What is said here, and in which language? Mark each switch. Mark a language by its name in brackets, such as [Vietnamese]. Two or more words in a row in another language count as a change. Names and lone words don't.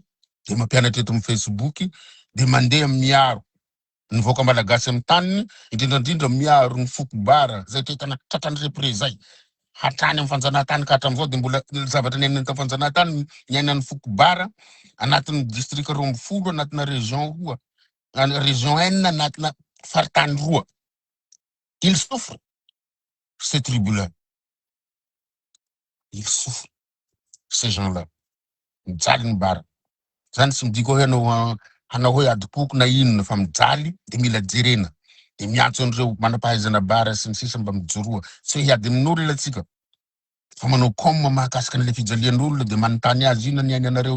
[Malagasy] de mampianatra eto amin'ny Facebook de mandeha miaro ny voaka malagasy amin'ny taniny indrindrandrindra miaro ny foko bara zay tetana tratrany repre zay hatrany amin'ny fanjanahantany ka hatram'izao de mbola zavatra niainany tamin'ny fanjanahantany niainan'ny foko bara anatin'ny district 12 anatina région roa région N anatina faritany roa [French] il souffre ces tribus-là il souffre ces gens-là [Malagasy] mijaly ny bara zany tsy midiko hoe hanao hoe adipoko na inona fa mijaly de mila jerena de miantso an'ireo manam-pahaizana bara sy ny sisa mba mijoroa tsy hoe hiady amin'olona atsika fa manao comme mahakasika an'le fijalian'olona de manontany azy inona ny ainanareo